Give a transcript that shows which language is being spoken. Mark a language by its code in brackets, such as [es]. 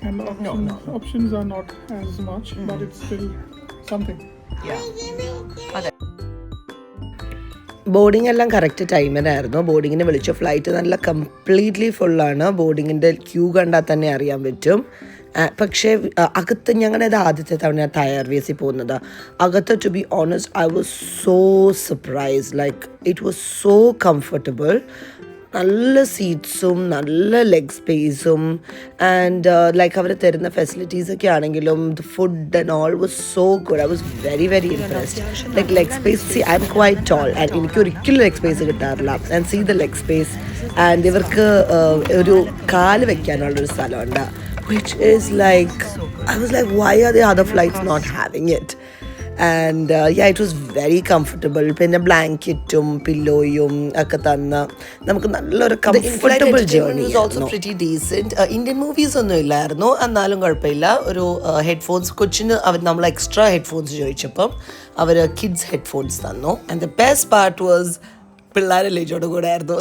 [en] And the options are not as much, but it's still something. [ml] അതെ, boarding എല്ലാം correct ടൈമിനായിരുന്നു. ബോർഡിങ്ങിന് വിളിച്ചു. Flight നല്ല completely ഫുള്ളാണ്. ബോർഡിങ്ങിൻ്റെ ക്യൂ കണ്ടാൽ തന്നെ അറിയാൻ പറ്റും. പക്ഷേ അകത്ത് ഞങ്ങളുടെ ആദ്യത്തെ തവണ തായ് എയർവേസിൽ പോകുന്നത്. അകത്ത് [en] To be honest I was so surprise. Like it was so comfortable. [ml] നല്ല സീറ്റ്സും നല്ല ലെഗ് സ്പേസും ആൻഡ് ലൈക്ക് അവർ തരുന്ന ഫെസിലിറ്റീസൊക്കെ ആണെങ്കിലും [en] The food and all was so good. I was very very impressed. Like leg space, see I'm quite tall and [ml] എനിക്ക് ഒരിക്കലും leg space കിട്ടാറില്ല. [en] And see the leg space. [ml] And ഇവർക്ക് ഒരു കാല് വെക്കാനുള്ളൊരു സ്ഥലമുണ്ട്. [en] which is like, I was like, why are the other flights not having it? And yeah, it was very comfortable. [ml] പിന്നെ ബ്ലാങ്കറ്റും പില്ലോയും ഒക്കെ തന്ന നമുക്ക് നല്ലൊരു comfortable journey. [en] Also pretty decent. [ml] Indian movies ഒന്നും ഇല്ലായിരുന്നു, എന്നാലും കുഴപ്പമില്ല. ഒരു ഹെഡ്ഫോൺസ് കൊച്ചിന് നമ്മൾ എക്സ്ട്രാ ഹെഡ്ഫോൺസ് ചോദിച്ചപ്പം അവർ കിഡ്സ് ഹെഡ്ഫോൺസ് തന്നു. [en] and the best part was [ml] പിള്ളേരെ ലജോട് കൂടെ ആയിരുന്നു.